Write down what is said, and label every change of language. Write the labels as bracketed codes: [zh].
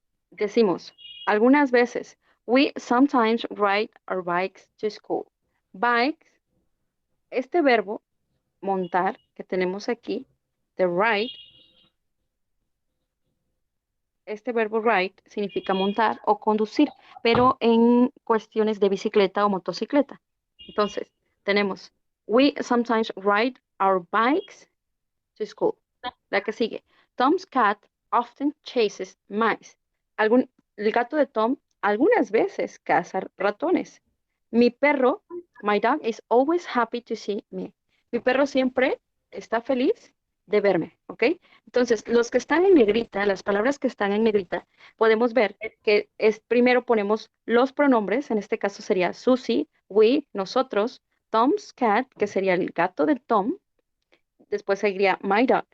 [es] Decimos, algunas veces, [en] we sometimes ride our bikes to school. [es] Bikes, este verbo, montar, que tenemos aquí, the ride, este verbo ride significa montar o conducir, pero en cuestiones de bicicleta o motocicleta. Entonces, tenemos, [en] we sometimes ride our bikes to school. [es] La que sigue, [en] Tom's cat often chases mice. [es] El gato de Tom algunas veces caza ratones. Mi perro, [en] my dog is always happy to see me. [es] Mi perro siempre está feliz de verme, ¿ok? Entonces, los que están en negrita, las palabras que están en negrita, podemos ver que primero ponemos los pronombres, en este caso sería Susie, we, nosotros, Tom's cat, que sería el gato de Tom, después seguiría my dog.